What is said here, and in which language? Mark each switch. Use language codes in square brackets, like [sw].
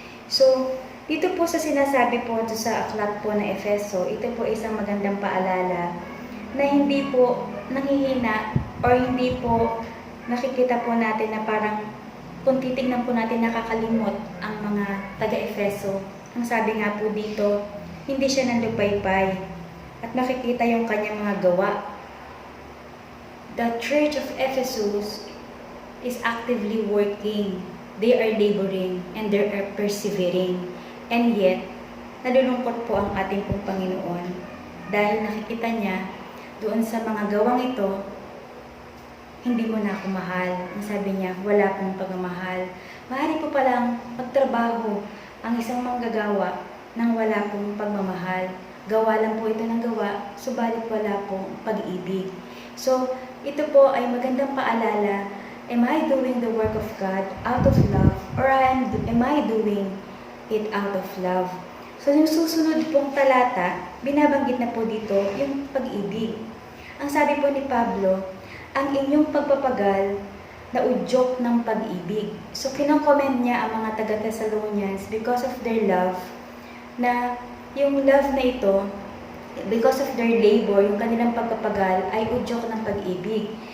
[tl] So, dito po sa sinasabi po sa aklat po ng Efeso, ito po isang magandang paalala na hindi po nanghihina or hindi po nakikita po natin na parang kung titignan po natin nakakalimot ang mga taga-Efeso. Ang sabi nga po dito, hindi siya nandupaypay at nakikita yung kanyang mga gawa. [en] The Church of Ephesus is actively working. They are laboring and they are persevering. [tl] And yet, nalulungkot po ang ating pong Panginoon dahil nakikita niya doon sa mga gawang ito, hindi mo na ako mahal. Ang sabi niya, wala pong pagmamahal. Maaari po palang magtrabaho ang isang manggagawa nang wala pong pagmamahal. Gawa lang po ito ng gawa, subalit wala pong pag-ibig. So, ito po ay magandang paalala. [en] Am I doing the work of God out of love? Or am I doing it out of love? [tl] So, yung susunod pong talata, binabanggit na po dito yung pag-ibig. Ang sabi po ni Pablo, ang inyong pagpapagal na udyok ng pag-ibig. So, kinokomment niya ang mga taga-Thessalonians [en] because of their love, [tl] na yung love na ito, [en] because of their labor, [tl] yung kanilang pagpapagal ay udyok ng pag-ibig.